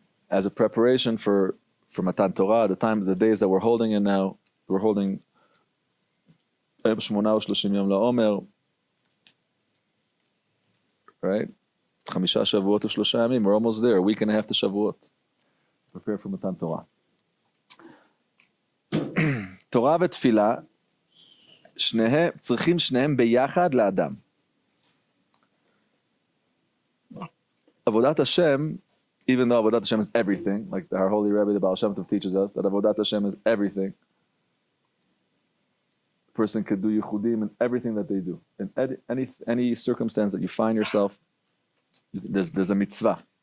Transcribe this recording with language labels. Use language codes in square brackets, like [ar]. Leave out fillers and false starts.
[en] As a preparation for Matan Torah, the days that we're holding in now, we're holding 38 yom la'omer, right? [he] 5 שבועות ו3 ימים. [en] We're almost there, a week and a half to Shavuot. Prepare for Matan Torah. [he] תורה ותפילה, צריכים שניהם ביחד לאדם. [en] עבודת Hashem, even though Avodat Hashem is everything, like our holy Rebbe, the Baal Shem Tov teaches us, that Avodat Hashem is everything. A person could do yichudim in everything that they do. In any circumstance that you find yourself, there's a mitzvah.